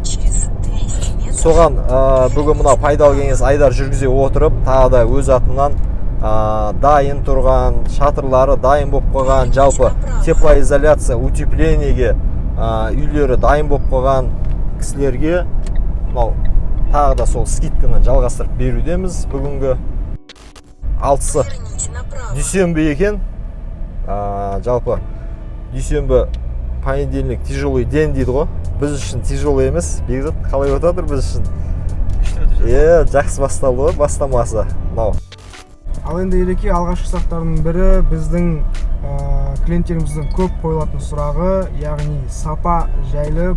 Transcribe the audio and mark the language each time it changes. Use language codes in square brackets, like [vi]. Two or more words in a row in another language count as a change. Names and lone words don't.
[kk] Соған бүгін мына пайдалы кеңес айдар жүргізе отырып, тағы да өз атымнан дайын тұрған, шатырлары дайын болып қойған, жалпы теплоизоляция, утеплениеге үйлері дайын болып қойған кісілерге тағы да сол скидканы жалғастырып берудеміз. Бүгінгі 6-сы дүйсенбі екен. Жалпы дүйсенбі [ru] понедельник тяжелый день [kk] дейді ғой. Біз үшін тяжелый емес. Бекзат қалай өтатыр біз үшін? Жақсы басталды ғой бастамасы. Ал енді ереке алғашқы сұрақтардың бірі біздің клиенттеріміздің көп қойылатын сұрағы, яғни сапа жайлы.